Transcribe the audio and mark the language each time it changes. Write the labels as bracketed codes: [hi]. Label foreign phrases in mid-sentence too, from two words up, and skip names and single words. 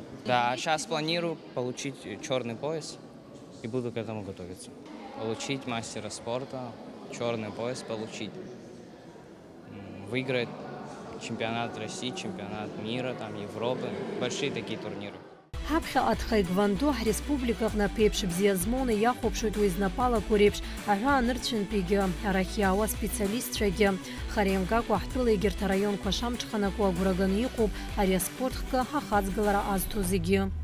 [ru] Да, сейчас планирую получить черный пояс и буду к этому готовиться. Получить мастера спорта, черный пояс получить, выиграть чемпионат России, чемпионат мира, Европы, большие такие турниры. [ab] Ҳаԥхьаҟа дхаигвандо ҳреспубликаҟны аԥеиԥш бзиа змоуны иахәаԥшуеит уи знапалақәа реиԥш аҳәаанырцәынтәигьы, арахь иаауа специалистцәагьы. Хара иамгакәа ҳтәыла егьырҭ араионқәа шамҽханакуа агәра ганы иҟоуп ари аспорт хкы ҳахаҵгылара азҭо зегьы.